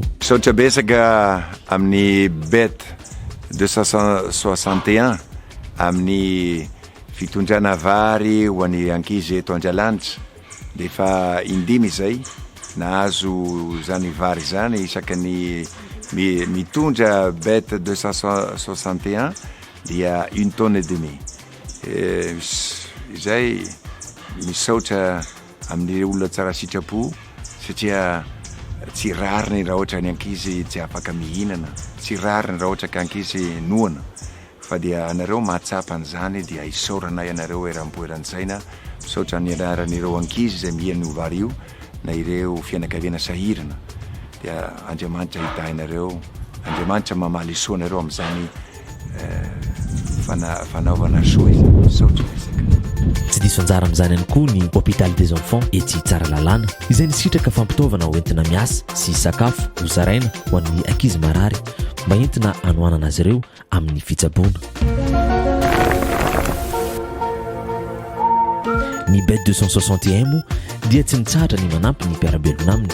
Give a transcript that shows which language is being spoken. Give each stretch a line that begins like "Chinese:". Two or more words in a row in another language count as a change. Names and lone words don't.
Malagasy: Saotra besaka amin'ny bet 261 amin'ny fitondrana vary ho an'ny ankizy eto Andralanitra dia efa indimy izay nahazo zany vary zany isaka ny mitondra bet 261 dia 1
French: tonne et demi.
Malagasy: Izay misaotra amin'ny olona tsara sitrapo satria tsy rariny raha ohatra ny ankizy tsy afaka mihinana, tsy rariny raha ohatra ka ankizy noana fa dia anareo mahatsapa an'izany dia isaorana ianareo eram-poeran-tsaina misaotra ny anaran'ireo ankizy izay mihina io vary io na ireo fianakaviana sahirana dia Andriamanitra hitahinareo, Andriamanitra mamaly soa anareo amin'izany fanaovana soa izy saotra isaka. Tsy diso anjara amin'izany ihany koa ny
French: hôpital des enfants
Malagasy: ety tsara lalàna izay nisitraka fampitaovana ho entina miasa sy sakafo ho zaraina ho an'ny ankizy marary mba entina hanoanana azy ireo amin'ny fitsaboana. Ny bet 261 moa dia tsy mitsahatra ny manampy ny mpiarabelona aminy.